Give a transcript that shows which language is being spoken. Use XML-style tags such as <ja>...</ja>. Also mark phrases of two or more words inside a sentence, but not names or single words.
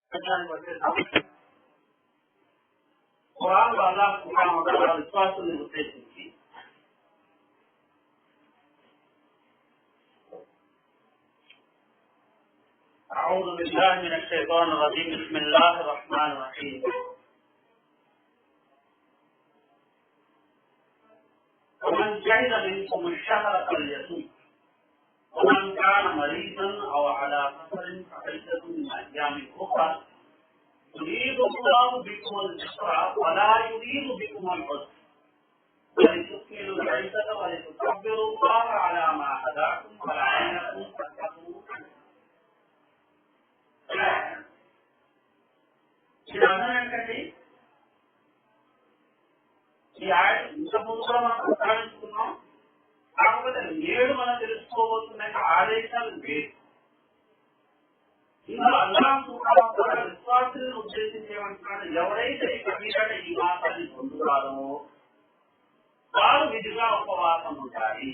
<ar>ఖురాన్ الله سبحانه وتعالى</ar> <te>విశ్వాసుల్ని ఉద్దేశించి</te> <ar>أعوذ بالله من الشيطان الرجيم بسم الله الرحمن الرحيم ومن شهد منكم الشهر فليصم ومن كان مريضا أو على سفر فعدة من أيام أخرى يريد الله بكم اليسر ولا يريد بكم العسر ولتكملوا العدة ولتكبروا الله على ما هداكم ولعلكم تتقون.</ar> <te>ఇది అర్థం ఏంటండి? ఈ ఆయన ఇంతకుముందు కూడా మనం ప్రస్తావించుకున్నాం. కాకపోతే నేడు మనం తెలుసుకోబోతున్న ఆదేశాలు వేరు. ఇంకా</te> <ar>الله سبحانه وتعالى</ar> <te>విశ్వాసులను ఉద్దేశించేమంటున్నాడు, ఎవరైతే కబీరట ఈ మాసాన్ని పొందుతారో వారు విధిగా ఉపవాసం ఉంటాయి.</te>